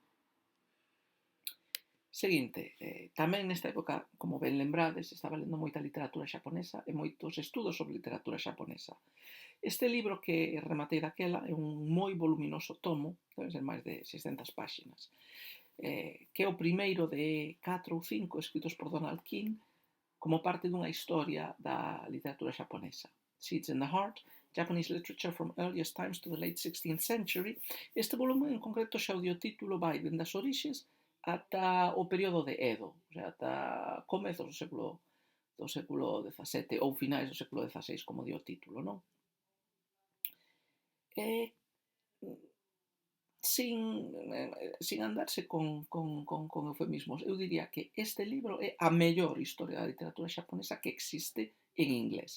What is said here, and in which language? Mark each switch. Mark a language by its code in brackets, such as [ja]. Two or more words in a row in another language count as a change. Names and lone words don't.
[gl] Seguinte, tamén nesta época, como ben lembrades, estaba lendo moita literatura xaponesa e moitos estudos sobre literatura xaponesa. Este libro que rematei daquela é un moi voluminoso tomo, deben ser máis de 600 páxinas, que é o primeiro de 4 ou 5 escritos por Donald King, como parte dunha historia da literatura xaponesa. [en] Seeds in the Heart, Japanese Literature from Earliest Times to the Late 16th Century. [gl] Este volume en concreto xa o dio título vai dende as orixes ata o período de Edo, [es] o sea, [gl] ata comezos do século XVII ou finais do século XVI, como dio o título, non? Eh, [es] sin andarse [gl] con eufemismos, eu diría que este libro é a mellor historia da literatura xaponesa que existe en inglés.